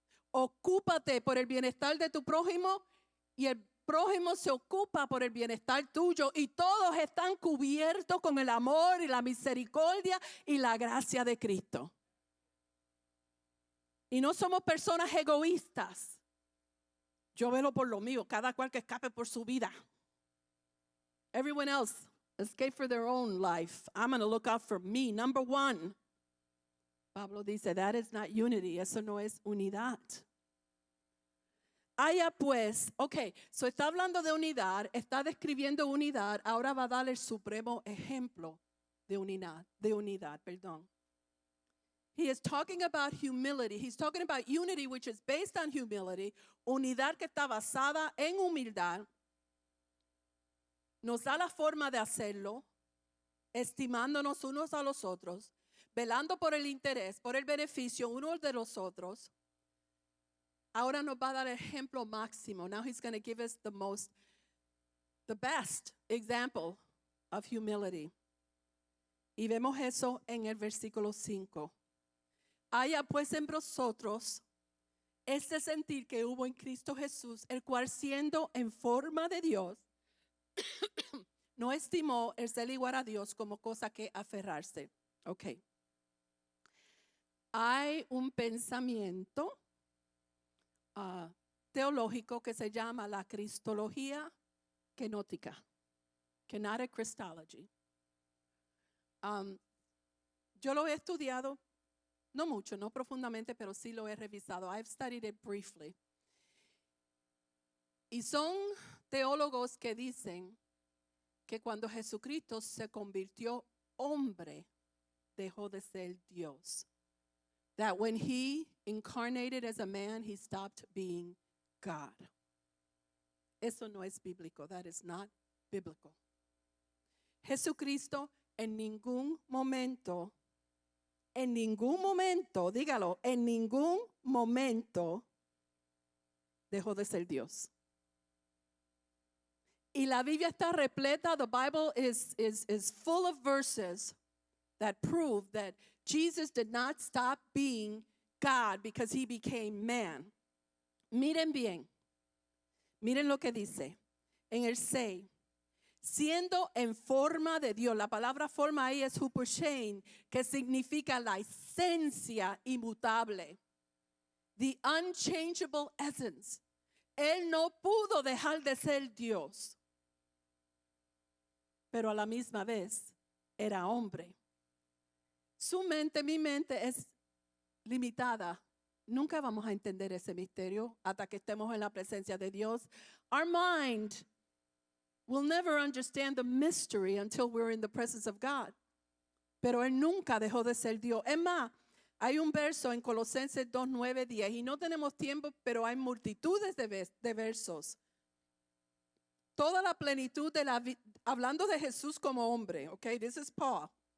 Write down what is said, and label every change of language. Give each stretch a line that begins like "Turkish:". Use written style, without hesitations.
Spanish: Ocúpate por el bienestar de tu prójimo y el prójimo se ocupa por el bienestar tuyo y todos están cubiertos con el amor y la misericordia y la gracia de Cristo. Y no somos personas egoístas. Yo velo por lo mío, cada cual que escape por su vida.
English: Everyone else escape for their own life. I'm going to look out for me, number one. Pablo dice, that is not unity.
Spanish: Eso no es unidad. Haya pues, so está hablando de unidad, está describiendo unidad, ahora va a dar el supremo ejemplo de unidad, perdón.
English: He is talking about humility. He's talking about unity, which is based on humility.
Spanish: Unidad que está basada en humildad. Nos da la forma de hacerlo, estimándonos unos a los otros, velando por el interés, por el beneficio unos de los otros. Ahora nos va a dar el ejemplo máximo.
English: Now he's going to give us the best example of humility.
Spanish: Y vemos eso en el versículo 5. Haya pues en vosotros este sentir que hubo en Cristo Jesús, el cual siendo en forma de Dios, no estimó el ser igual a Dios como cosa que aferrarse. Hay un pensamiento teológico que se llama la cristología kenótica, kenotic Christology. Yo lo he estudiado, no mucho, no profundamente, pero sí lo he revisado.
English: I've studied it briefly.
Spanish: Y son teólogos que dicen que cuando Jesucristo se convirtió hombre, dejó de ser Dios.
English: That when he incarnated as a man, he stopped being God.
Spanish: Eso no es bíblico.
English: That is not biblical.
Spanish: Jesucristo en ningún momento, dígalo, en ningún momento dejó de ser Dios. Y la Biblia está repleta,
English: the Bible is full of verses that prove that Jesus did not stop being God because he became man.
Spanish: Miren bien, Miren lo que dice en el 6. Siendo en forma de Dios. La palabra forma ahí es hupershein, que significa la esencia inmutable.
English: The unchangeable essence.
Spanish: Él no pudo dejar de ser Dios, pero a la misma vez era hombre. Su mente, mi mente es limitada. Nunca vamos a entender ese misterio hasta que estemos en la presencia de Dios.
English: Our mind will never understand the mystery until we're in the presence of God.
Spanish: Pero Él nunca dejó de ser Dios. Es más, hay un verso en Colosenses 2, 9, 10, y no tenemos tiempo, pero hay multitudes de versos. Toda la plenitud de la vida, hablando de Jesús como hombre, okay,
English: this is Paul.